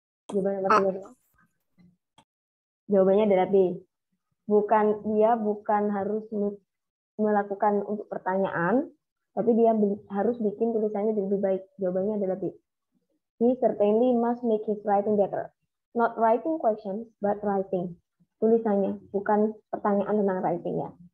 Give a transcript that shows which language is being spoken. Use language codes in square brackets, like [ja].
[id] Jawabannya apa? Jawabannya adalah B. Dia bukan harus melakukan untuk pertanyaan, tapi dia harus bikin tulisannya lebih baik. Jawabannya adalah B. [en] He certainly must make his writing better. Not writing questions, but writing. [id] Tulisannya, bukan pertanyaan tentang writingnya.